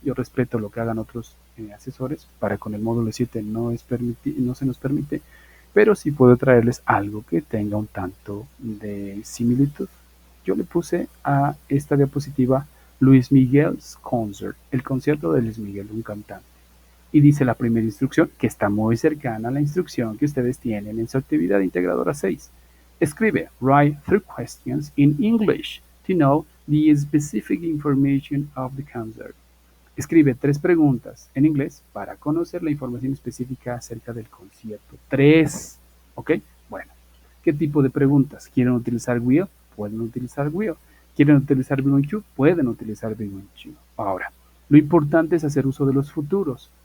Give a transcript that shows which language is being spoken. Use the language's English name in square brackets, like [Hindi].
[Spanish] Yo respeto lo que hagan otros asesores. Para con el módulo 7 no se nos permite, pero sí puedo traerles algo que tenga un tanto de similitud. Yo le puse a esta diapositiva Luis Miguel's Concert, el concierto de Luis Miguel, un cantante. Y dice la primera instrucción, que está muy cercana a la instrucción que ustedes tienen en su actividad integradora 6. Escribe, [English] write 3 questions in English to know the specific information of the concert. [Spanish] Escribe 3 preguntas en inglés para conocer la información específica acerca del concierto. 3, ¿ok? Bueno, ¿Qué tipo de preguntas? ¿Quieren utilizar will? Pueden utilizar will. ¿Quieren utilizar be going to? Pueden utilizar be going to. Ahora, lo importante es hacer uso de los futuros.